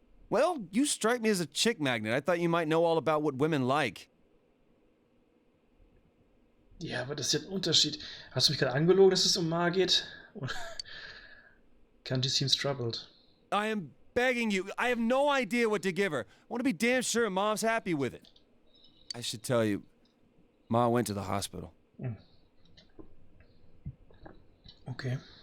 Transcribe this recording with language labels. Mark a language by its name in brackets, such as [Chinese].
[English] Well, you strike me as a chick magnet. I thought you might know all about what women like. [German] Ja, aber das ist ja ein Unterschied. Hast du mich gerade angelogen, dass es um Ma geht? [English] Kanji seems troubled. I am begging you. I have no idea what to give her. I want to be damn sure Mom's happy with it. I should tell you, Ma went to the hospital. Okay.